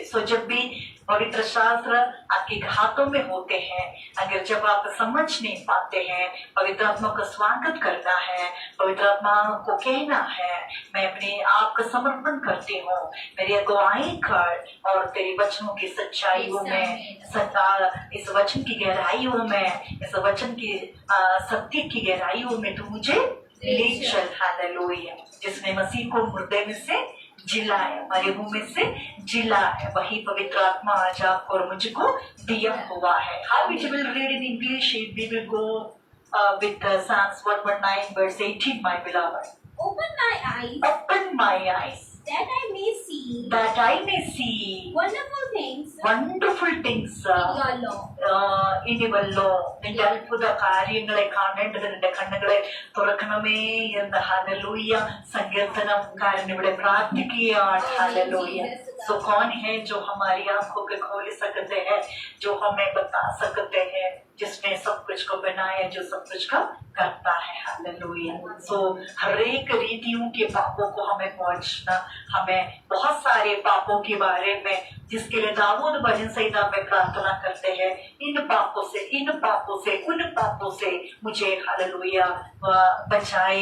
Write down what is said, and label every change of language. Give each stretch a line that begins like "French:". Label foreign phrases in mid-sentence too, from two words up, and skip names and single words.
Hindi: सो जब भी पवित्र शास्त्र आपके हाथों में होते हैं, अगर जब आप समझ नहीं पाते हैं, पवित्र आत्मा का स्वागत करना है, पवित्र आत्मा को कहना है मैं अपने आप का समर्पण करती हूँ, मेरी अगुवाई कर, और तेरे वचनों की सच्चाइयों में, इस वचन की गहराइयों में, इस वचन की सत्य की गहराइयों में तू मुझे ले चल। हालेलुया। जिसने मसीह को मुर्दे में से जिलाया, मरे हुए में से जिलाया, वही पवित्र आत्मा आज आपको और मुझको दिया हुआ है।
English: How we will read in English, we will go with Psalms 119 verse 18, my beloved. Open my eyes that I may see wonderful things in your law.
Malayalam: നിന്റെ അത്ഭുത കാര്യങ്ങളെ കാണേണ്ടത് നിന്റെ കണ്ണുകളെ തുറക്കണമേ എന്ന് ഹല്ലേലൂയ സങ്കീർത്തനക്കാരൻ ഇവിടെ പ്രാർത്ഥിക്കുകയാണ്। ഹല്ലേലൂയ।
Hindi: सो कौन है जो हमारी आंखों को खोल सकते हैं, जो हमें बता सकते हैं, जिसने सब कुछ को बनाया, जो सब कुछ का करता है। हालेलुया। सो हर एक रीतियों के पापों को हमें पहुंचना, हमें बहुत सारे पापों के बारे में, जिसके लिए दाऊद भजन संहिता में प्रार्थना करते हैं, इन पापों से उन पापों से मुझे हालेलुया बचाए।